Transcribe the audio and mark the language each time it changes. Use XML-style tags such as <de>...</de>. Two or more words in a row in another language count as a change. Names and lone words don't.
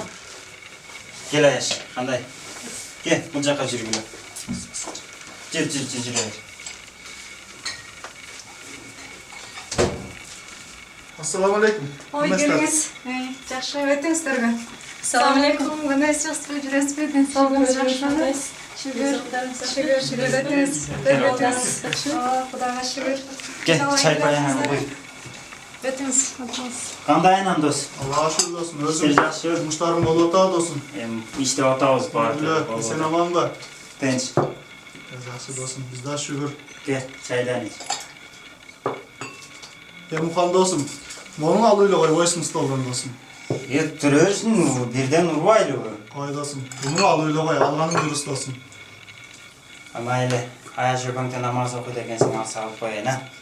<ky>Кел аяш, кандай? Кел, бул жака жүргүлө. Жүр.</ky> <ar>السلام عليكم.</ar> <ky>Ой, келиңиз. Жакшы, өтүңүздөргө.</ky> <ar>السلام عليكم.</ar> <tr>Nasılsınız? Здравствуйте.</tr> <ky>Жакшымы? Şükür. Ötünüz. Кудая шүгүр.</ky> <tr>Gel, çay koyana koy.</tr> <ky>Ötünüz. Кандай анан дос? Аллага шүгүр досум. Сиз жакшы. Жумуштарың болуп атабы досум? Иштеп атабыз бар. Сен аманбы? Тынч. Жакшы досум. Биз да шүгүр.</ky> <tr>Gel, çaydan iç.</tr> <ky>Мухан досум. Мону алып эле койбойсуң столдон досум. Түрөсүн, бирден урбайлыбы? Кой досум. Буну алып эле кой, алганың дурус досум. Майлы, аяш өкөңтө намаз окуйт экенсиң, ал салып коеюн, а?</ky>